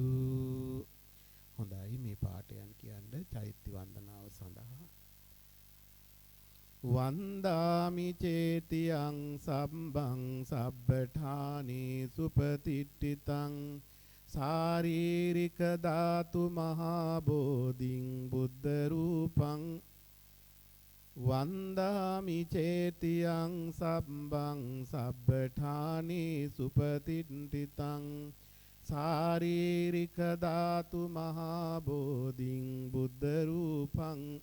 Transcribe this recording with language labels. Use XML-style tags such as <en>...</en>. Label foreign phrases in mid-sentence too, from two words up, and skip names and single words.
<si>හොඳයි මේ පාඨයන් කියන්නේ චෛත්‍ය වන්දනාව සඳහා.</si> <pi>වන්දාමි චේතියං සම්බං සබ්බඨානේ සුපතිට්ඨිතං ශාරීරික ධාතු මහා බෝධින් බුද්ධ රූපං. වන්දාමි චේතියං සම්බං සබ්බඨානේ සුපතිට්ඨිතං ශාරීරික ධාතු මහා බෝධින් බුද්ධ රූපං.</pi>